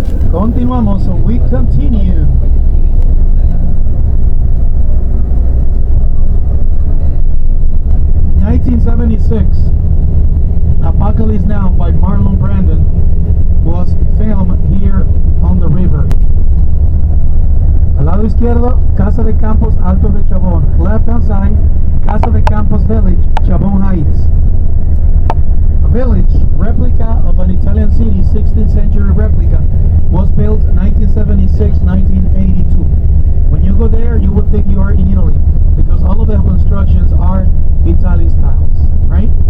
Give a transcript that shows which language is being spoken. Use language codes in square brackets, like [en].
[es] Continuamos, [en] so we continue. In 1976, Apocalypse Now by Marlon Brandon was filmed here on the river. [es] Al lado izquierdo, Casa de Campos Alto de Chabón. [en] Left hand side, Casa de Campos Village, Chabón Heights. A village replica of an Italian city, 16th century replica, was built 1976-1982. When you go there, you would think you are in Italy because all of the constructions are Italian styles, right?